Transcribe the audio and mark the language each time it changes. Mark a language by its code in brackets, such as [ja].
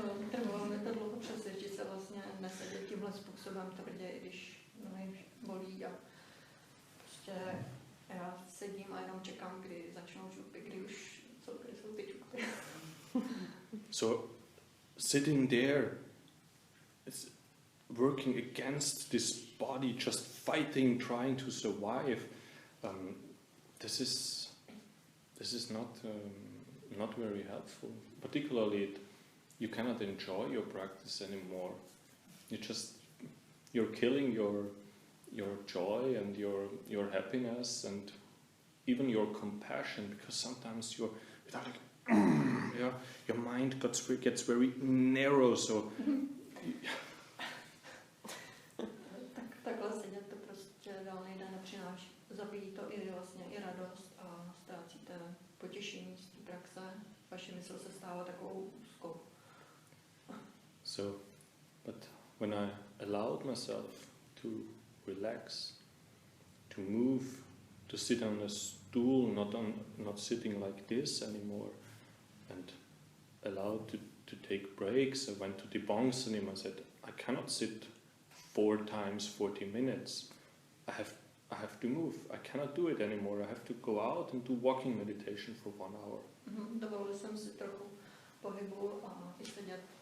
[cs] Trvalo mi to dlouho přesvědčit se vlastně nesedět tímhle způsobem tvrdě, i když mě bolí a prostě já sedím a jenom čekám, kdy začnou čupy, kdy jsou ty čupy. [en] So sitting there, it's working against this body, just fighting, trying to survive. This is not very helpful. Particularly, you cannot enjoy your practice anymore. You're killing your joy and your happiness and even your compassion, because sometimes you're like, your mind gets very narrow. So [cs] takhle sedět to prostě dál nejde, nepřináší. Zabíjí to i vlastně i radost a ztrácíte potěšení z té praxe. Vaše mysl se stává takovou úzkou. [en] So, but when I allowed myself to relax, to move, to sit on a stool, not sitting like this anymore, and allowed to take breaks, I went to the Bongsanim. I said, I cannot sit 4 times 40 minutes. I have to move. I cannot do it anymore. I have to go out and do walking meditation for 1 hour. [cs] Dovolil jsem si trochu pohybu a i sedět.